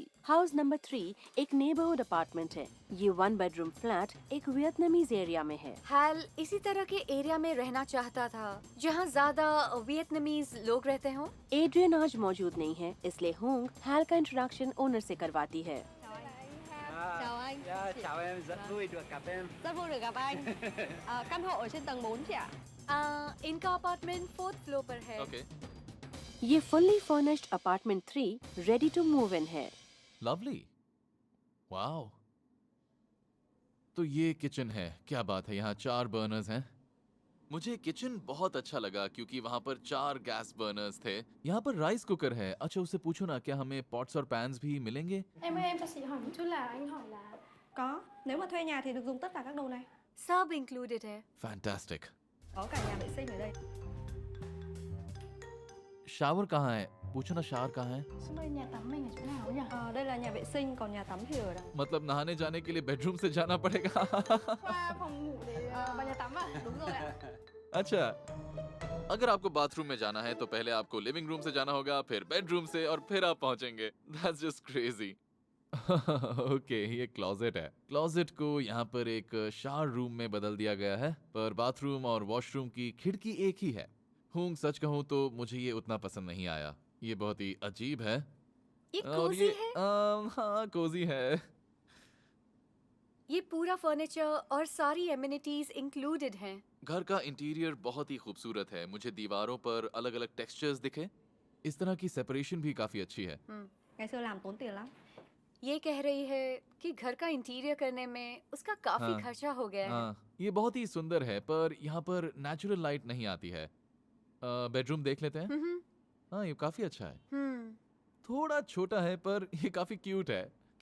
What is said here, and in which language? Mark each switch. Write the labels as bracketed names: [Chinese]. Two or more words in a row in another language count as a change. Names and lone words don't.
[English] house number 3 [Hindi] एक [English] neighborhood apartment [Hindi] है। ये [English] 1 bedroom flat [Hindi] एक [English] Vietnamese area [Hindi] में है। हाल इसी तरह के एरिया में रहना चाहता था जहाँ ज्यादा वियतनामीज लोग रहते हों। एड्रियन आज मौजूद नहीं है, इसलिए होंग हाल का इंट्रोडक्शन ओनर से करवाती है। [Vietnamese] Chào anh. Dạ, chào em, rất vui được gặp em. Rất vui được gặp anh. Căn hộ ở trên tầng 4 chị ạ? [Hindi] इनका अपार्टमेंट [English] 4th floor [Hindi] पर है। ओके, ये [English] fully furnished apartment [Hindi] 3 [English] ready to move in [Hindi] है। [English] Lovely. Wow. [Hindi] तो ये किचन है। क्या बात है, यहाँ 4 बर्नर्स हैं। मुझे किचन बहुत अच्छा लगा क्योंकि वहाँ पर 4 [English] gas burners [Hindi] थे। यहाँ पर [English] rice cooker [Hindi] है। अच्छा, उससे पूछो ना क्या हमें पॉट्स और पैन्स भी मिलेंगे? [Vietnamese] Em ơi, em cho chị hỏi một chút là anh hỏi là có, nếu mà thuê nhà thì được dùng tất cả các đồ này. [Hindi] सब इंक्लूडेड है। फैंटास्टिक। [Vietnamese] Có cả nhà vệ sinh ở đây. [Hindi] शावर कहाँ है? पूछो ना शावर कहाँ है? [Vietnamese] Xong đây nhà tắm mình ở chỗ nào nhỉ? Đây là nhà vệ sinh, còn nhà tắm thì ở đâu? [Hindi] मतलब नहाने जाने के लिए बेडरूम से जाना पड़ेगा। [Vietnamese] Qua phòng ngủ để vào nhà tắm à? Đúng rồi ạ. [Hindi] अच्छा, अगर आपको बाथरूम में जाना है तो पहले आपको [English] living room [Hindi] से जाना होगा, फिर बेडरूम से और फिर आप पहुंचेंगे। [English] That's just crazy. ओके, [Hindi] ये क्लोजेट है। क्लोजेट को यहाँ पर एक [English] shower room [Hindi] में बदल दिया गया है, पर बाथरूम और वॉशरूम की खिड़की एक ही है। हूँ सच कहूँ तो मुझे ये उतना पसंद नहीं आया। ये बहुत ही अजीब है। ये और कोजी ये है। हाँ कोजी है। ये पूरा फर्नीचर और सारी [English] amenities included [Hindi] हैं। घर का इंटीरियर बहुत ही खूबसूरत है। मुझे दीवारों पर अलग अलग टेक्सचर्स दिखे। इस तरह की सेपरेशन भी काफी अच्छी है। [Vietnamese] Ngày xưa làm tốn tiền lắm. [Hindi] ये कह रही है कि घर का इंटीरियर करने में उसका काफी हाँ। खर्चा हो गया है। हाँ, ये बहुत ही सुंदर है पर यहाँ पर [English] natural light [Hindi] नहीं आती है। बेडरूम देख लेते हैं। हम्म, हाँ, ये काफी अच्छा है। हम्म। थोड़ा छोटा है पर ये काफी क्यूट है।